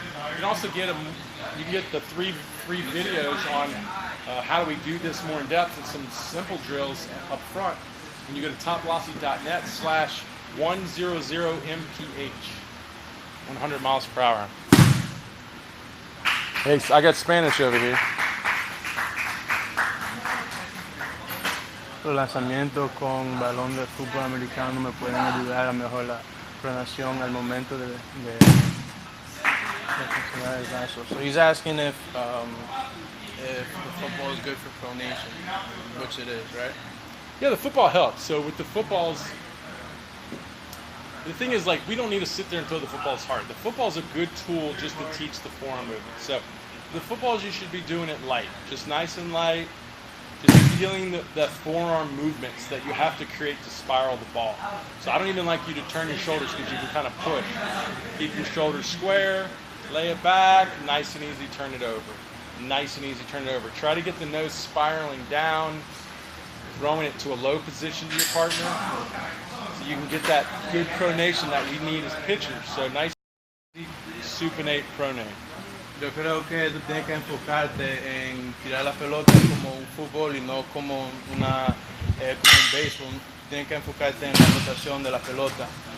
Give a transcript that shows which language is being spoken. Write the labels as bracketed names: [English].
[English] You can also get the three free videos on how do we do this more in depth and some simple drills up front. And you go to topvelocity.net/100mph, 100 miles per hour. Hey, I got Spanish over here. [Spanish] Los lanzamientos con balón de fútbol americano me pueden ayudar a mejorar la pronación al momento de funcionar el brazo. [English] So he's asking if the football is good for pronation, which it is, right? Yeah, the football helps. So with the footballs, the thing is, like, we don't need to sit there and throw the footballs hard. The football's a good tool just to teach the forearm movement. So the footballs, you should be doing it light, just nice and light, just feeling the forearm movements that you have to create to spiral the ball. So I don't even like you to turn your shoulders because you can kind of push. Keep your shoulders square, lay it back, nice and easy, turn it over. Nice and easy, turn it over. Try to get the nose spiraling down, throwing it to a low position to your partner. So you can get that good pronation that we need as pitchers. So nice, easy, supinate, pronate. [Spanish] Yo creo que tú tienes que enfocarte en tirar la pelota como un fútbol y no como como un béisbol. Tienes que enfocarte en la rotación de la pelota.